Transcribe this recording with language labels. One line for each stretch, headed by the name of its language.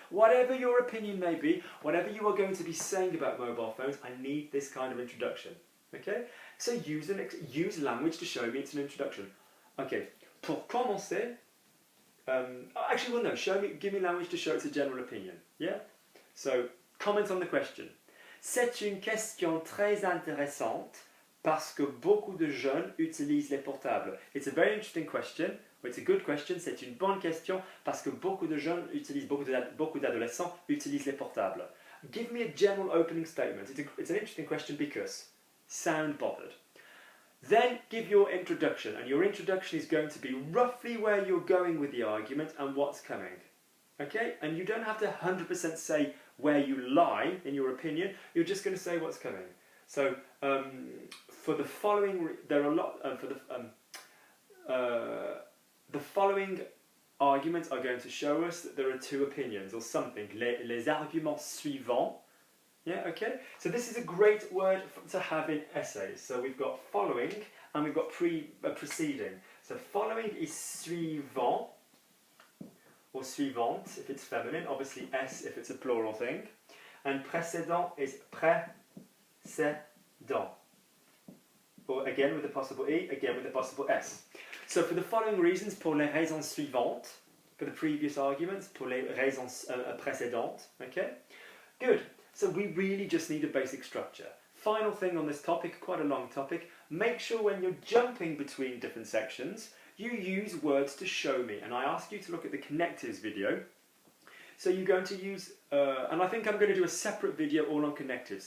English: Whatever your opinion may be, whatever you are going to be saying about mobile phones, I need this kind of introduction. Okay? So use language to show me it's an introduction. Okay.
French: Pour commencer,
English: actually, well, no, give me language to show it's a general opinion. Yeah? So, comment on the question.
French: C'est une question très intéressante parce que beaucoup de jeunes utilisent les portables.
English: It's a very interesting question, or it's a good question,
French: c'est une bonne question parce que beaucoup de jeunes utilisent, beaucoup d'adolescents utilisent les portables.
English: Give me a general opening statement. It's an interesting question because sound bothered. Then give your introduction, and your introduction is going to be roughly where you're going with the argument and what's coming. Okay? And you don't have to 100% say where you lie in your opinion, you're just going to say what's coming. So, for the following, there are a lot, the following arguments are going to show us that there are two opinions or something.
French: Les arguments suivants.
English: Yeah, okay? So this is a great word to have in essays. So we've got following and we've got preceding. So following is suivant or suivante if it's feminine, obviously S if it's a plural thing. And précédent is précédent. Or again with the possible E, again with the possible S. So for the following reasons,
French: pour les raisons suivantes,
English: for the previous arguments,
French: pour les raisons précédentes,
English: okay? Good. So we really just need a basic structure. Final thing on this topic, quite a long topic, make sure when you're jumping between different sections, you use words to show me. And I ask you to look at the connectives video. So you're going to use, and I think I'm going to do a separate video all on connectives.